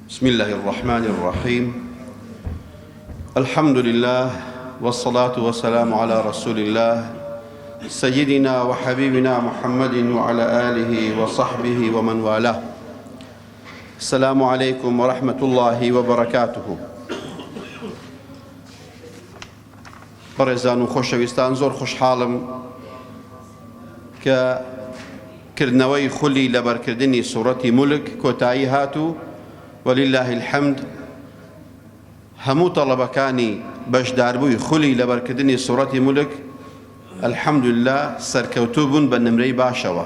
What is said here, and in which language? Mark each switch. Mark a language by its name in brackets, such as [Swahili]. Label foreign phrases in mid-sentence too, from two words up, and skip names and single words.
[Arabic] بسم الله الرحمن الرحيم الحمد لله والصلاة والسلام على رسول الله سيدنا وحبيبنا محمد وعلى آله وصحبه ومن والاه. السلام عليكم ورحمة الله وبركاته. [Central Kurdish] بەڕێزان و خۆشەویستان، زۆر خۆشحاڵم کە کردنەوەی خولی لەبەرکردنی سوورەتی مولک کۆتایی هاتوو. [Arabic] ولله الحمد. [Central Kurdish] هەموو تەڵەبەکانی بەشداربووی خولی لەبەرکردنی سوورەتی مولک الحەمدولله سەرکەوتوو بوون بە نمرەی باشەوە.